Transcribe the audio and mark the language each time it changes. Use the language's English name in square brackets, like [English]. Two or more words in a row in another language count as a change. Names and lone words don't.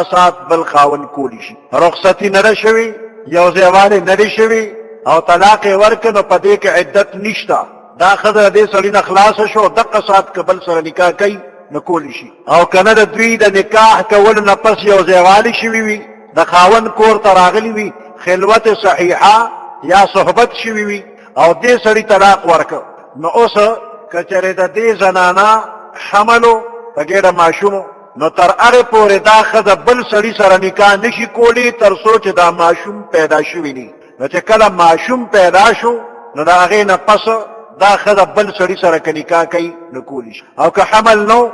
[Pashto] ساعت بل خاوند کولی شي رخصتي نه ده شوې یو ځای والې نه ده شوې او طلاق یې ورکړه نو په دې کې عدت نشته دا ښځه دې سړي نه خلاصه شو دقه ساعت که بل سره نکاح کوي نو کولی شي او که نه د دوی د نکاح کولو نه پس یو ځای والې شوي وي د خاوند کور ته راغلي وي خلوت صحیحه یا صحبت شوي وي او دې سړي طلاق ورکړه نو اوس که چېرې د دې زنانه حملو په ګېډه ماشومو نو تر هغې پورې دا ښځه بل سړي سره نکاح نشي کولی تر څو چې دا ماشوم پیدا شوي ني نو چې کله ماشوم پیدا شو نو د هغې نه پس دا ښځه بل سړي سره که نکاح کوي نو کولی شي او که حمل نو